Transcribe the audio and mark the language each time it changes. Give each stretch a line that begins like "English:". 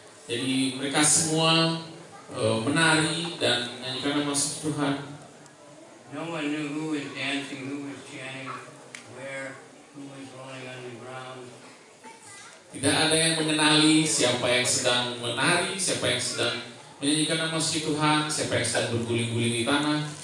Indonesian: Jadi mereka semua menari dan menyanyikan nama suci Tuhan.
English: No one knew who was dancing, who was chanting, where, who was rolling on the ground.
Indonesian: Tidak ada yang mengenali siapa yang sedang menari, siapa yang sedang menyanyikan nama suci Tuhan, siapa yang sedang berguling-guling di tanah.